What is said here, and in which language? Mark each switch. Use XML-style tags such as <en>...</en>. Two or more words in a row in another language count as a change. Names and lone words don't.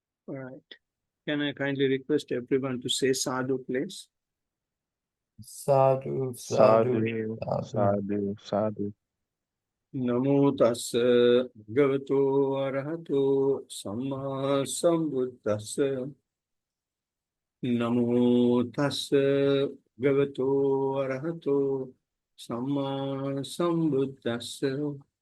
<en>All right. Can I kindly request everyone to say sadhu, please?</en> <pi>Sadhu, sadhu, Sadhu, sadhu. sadhu, sadhu. Namo tassa bhagavato arahato samma sambuddhassa. Namo tassa bhagavato arahato samma sambuddhassa.</pi>